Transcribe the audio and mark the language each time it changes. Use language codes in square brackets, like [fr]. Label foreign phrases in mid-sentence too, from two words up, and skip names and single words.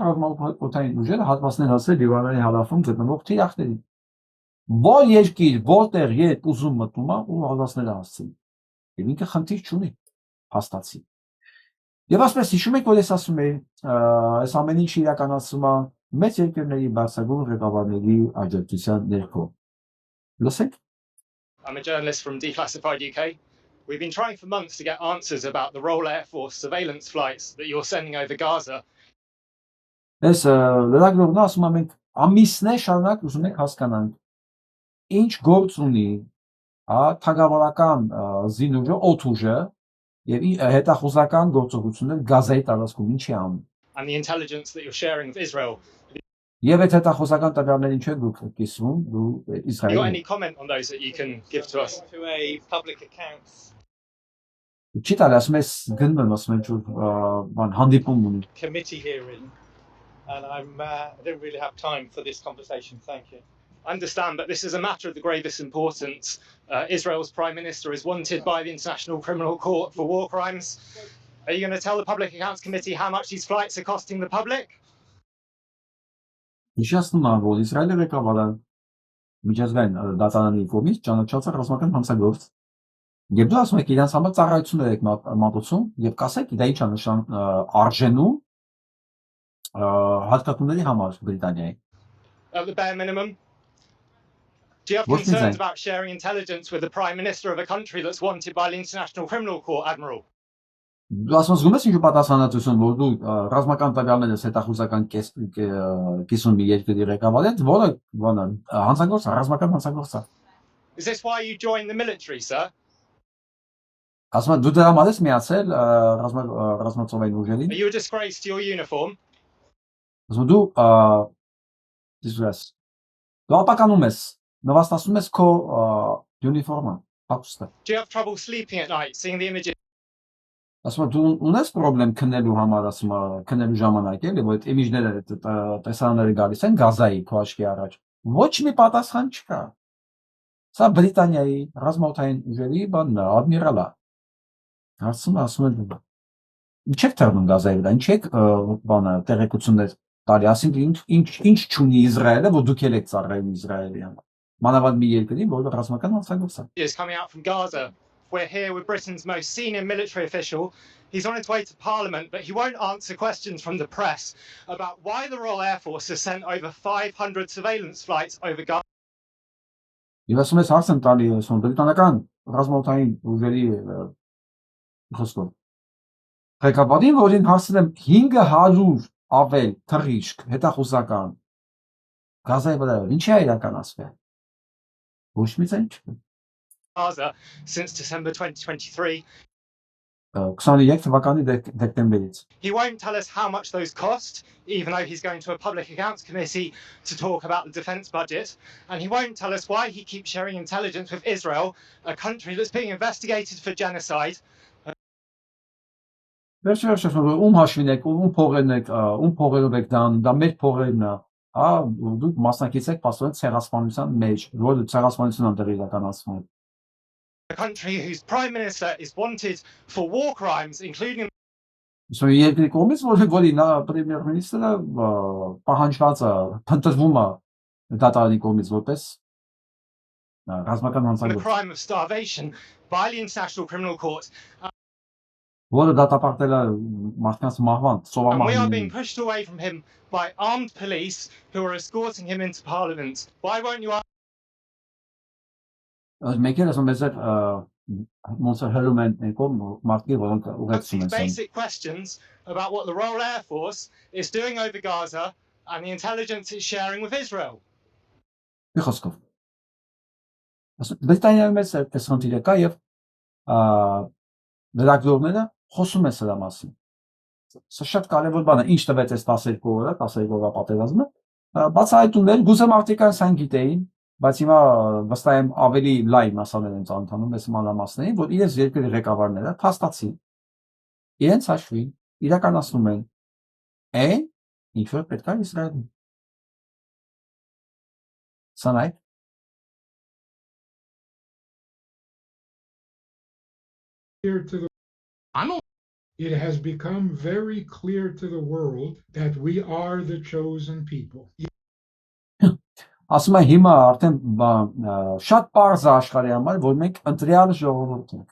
[hy] ռազմաօդային ուժերը հատվածներ հասել Լիբանանի հարավում գտնվող թիրախներին։ Որ երկիր, որտեղ երբ ուզում մտնում է ու հատվածները հասցնի։ Եվ ինքը խնդիր չունի, հաստատի։ Եվ ասես հիշում եք, որ ես ասում եի, այս ամեն ինչ իրականացում է մեծ երկրների բարձրագույն ղեկավարների աջակցության ներքո։ Լսեք։ [en] I'm a journalist from Declassified UK. We've been trying for months to get answers about the Royal Air Force surveillance flights that you're sending over Gaza. [hy] Այս լրագրողն ասում է մենք ամիսներ շարունակ ուզում ենք հասկանանք ինչ գործ ունի թագավորական զինուժը, օդուժը եւ հետախուզական գործողություններ Գազայի տարածքում ինչի անում։ [en] And the intelligence that you're sharing with Israel. [hy] Եվ այդ հետախուզական տվյալներին չէ դուք կիսվում դու [en] You got [hy] Իսրայելին։ [en] any comment on those that you can give to us? To a public accounts [hy] Չի տալ ասում ես գնում եմ ասում եմ բան հանդիպում ունի։ [en] committee hearing, and I don't really have time for this conversation. Thank you. I understand, but this is a matter of the gravest importance. Israel's Prime Minister is wanted by the International Criminal Court for war crimes. Are you going to tell the Public Accounts Committee how much these flights are costing the public? [hy] Նշանակում է, որ Իսրայելը ղեկավարը միջազգային դատարանի կողմից ճանաչված է ռազմական հանցագործ։ Եվ դու ասում եք իրենց համար ծառայություններ եք մատուցում եւ կասեք դա ինչ է նշան արժենու հատկությունների համար Բրիտանիայի։ [en] At the bare minimum. Do you have What is concerns that? about sharing intelligence with the Prime Minister of a country that's wanted by the International Criminal Court, Admiral? [hy] Դու ասում ես ինչ պատասխանատվություն, որ դու ռազմական տվյալները հետախուզական կիսում մի երկրի ղեկավարի հետ, որը բանը հանցագործ է, ռազմական հանցագործ է։ [en] Is this why you joined the military, sir? [hy] Ասում եմ դու դրա համար ես միացել ռազմածովային ուժերին։ [en] Are you a disgrace to your uniform? [hy] Ասում դու դիսգրես։ Դու ապականում ես, նվաստացնում ես քո յունիֆորմը, հագուստը։ [en] Do you have trouble sleeping at night, seeing the images [hy] Ասում եմ դու ունես խնդրեմ քննելու համար, ասում եմ քննելու ժամանակ էլի, որ այդ իմիջները տեսանները գալիս են Գազայի քո աչքի առաջ։ Ոչ մի պատասխան չկա։ Սա Բրիտանիայի ռազմաօդային ուժերի բանն է, ադմիրալը։ Ասում եմ ինչ եք թռնում Գազայի վրա, ինչ եք բանը տեղեկություններ տալի, ասենք ինչ չունի Իսրայելը, որ դուք եք ծառայում Իսրայելի համար։ մանավանդ մի երկրի, որը ռազմական հանցագործ է։ [en] Is coming out from Gaza. We're here with Britain's most senior military official. He's on his way to Parliament, but he won't answer questions from the press about why the Royal Air Force has sent over 500 surveillance flights over Gaza. [hy] Եվ ասում ես հարց եմ տալի ասում բրիտանական ռազմաօդային ուժերի խոսքով։ Ղեկավարին, որին հարցրել եմ 500 ավել թռիչք հետախուզական Գազայի վրա, ինչի է իրականացվել։ Ոչ մի ձայն չկա։ [en] Gaza since December 2023. [hy] 23 թվականի դեկտեմբերից։ [en] He won't tell us how much those cost, even though he's going to a public accounts committee to talk about the defence budget. And he won't tell us why he keeps sharing intelligence with Israel, a country that's being investigated for genocide. [hy] Վերջերս հաշվին եք, ում փողերով եք դա մեր փողերն է, հա, դուք մասնակից եք պաստորեն ցեղասպանության մեջ, որ ցեղասպանությունը դեռ իրականացվում է։ [en] A country whose prime minister is wanted for war crimes, including [hy] Իսկ երկրի կողմից որի նա պրեմիեր մինիստրը պահանջված է, փնտրվում է դատարանի կողմից որպես ռազմական [en] the [hy] հանցագործ, [en] crime of starvation by the International Criminal Court. [hy] որը դատապարտել է մարդկանց մահվան, [en] And we are [hy] սովամահին։ [en] being pushed away from him by armed police who are escorting him into Parliament. Why won't you [hy] Մեկ էլ ասում ես ոնց հրում են մարդիկ, որոնք [en] answer [hy] ուղեկցում [en] these [hy] են։ [en] basic questions about what the Royal Air Force is doing over Gaza and the intelligence it's sharing with Israel? [hy] Մի խոսքով։ Բրիտանիայում մեծ այս խնդիրը կա եւ լրագրողները խոսում են սրա մասին։ Սա շատ կարևոր բան է, ինչ տվեց այս 12 օրը, 12 օրվա պատերազմը։ Բացահայտումներ, գուցե մարդիկ այն գիտեին, բայց հիմա վստահ եմ ավելի լայն մասաներ են ծանոթանում այս մանրամասներին, որ իրենց երկրի ղեկավարները փաստացի իրենց հաշվին իրականացնում են այն, ինչ որ պետք է Իսրայելին։ Սանայ [en] clear to the it has become very clear to the world that we are the chosen people. [hy] Ասում եմ հիմա արդեն շատ པարզ է աշխարհի համար, որ մենք ընտրյալ ժողովուրդ ենք։